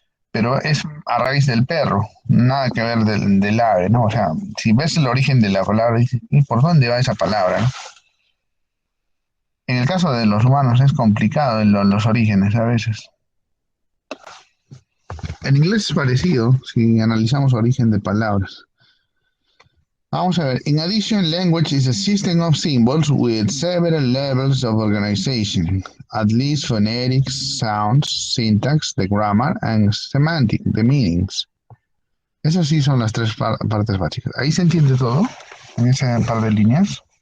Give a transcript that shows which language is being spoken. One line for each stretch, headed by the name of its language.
Spanish: Pero es a raíz del perro, nada que ver del ave, ¿no? O sea, si ves el origen de la palabra, dices, ¿y por dónde va esa palabra, no? En el caso de los humanos es complicado los orígenes a veces. En inglés es parecido si analizamos origen de palabras. Vamos a ver.
English: In addition, language is a system of symbols with several levels of organization, at least phonetics, sounds, syntax, the grammar, and semantic, the meanings.
Spanish: Esas sí son las tres partes básicas. ¿Ahí se entiende todo? En ese par de líneas.